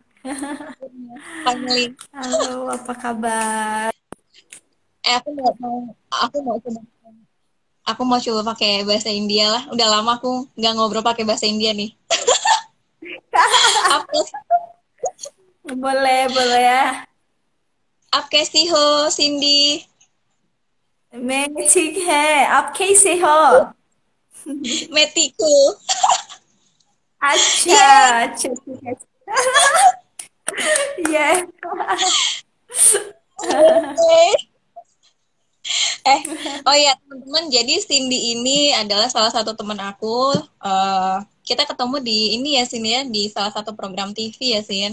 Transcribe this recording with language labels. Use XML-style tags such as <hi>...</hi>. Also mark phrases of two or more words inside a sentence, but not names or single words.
<id>Finally. halo, apa kabar? Aku mau coba pakai bahasa India lah. Udah lama aku nggak ngobrol pakai bahasa India nih. Apa Boleh, boleh ya.</id> <hi>आप कैसी हो Cindy? मैं ठीक है, आप कैसे हो? Metiku. अच्छा,</hi> <id>Yeay.</id> <hi>अच्छा, ठीक है.</hi> <id>Iya. Oke. Eh, oh ya teman-teman, jadi Cindy ini adalah salah satu teman aku. Eh, kita ketemu di ini ya Cindy ya, di salah satu program TV ya Sin.</id>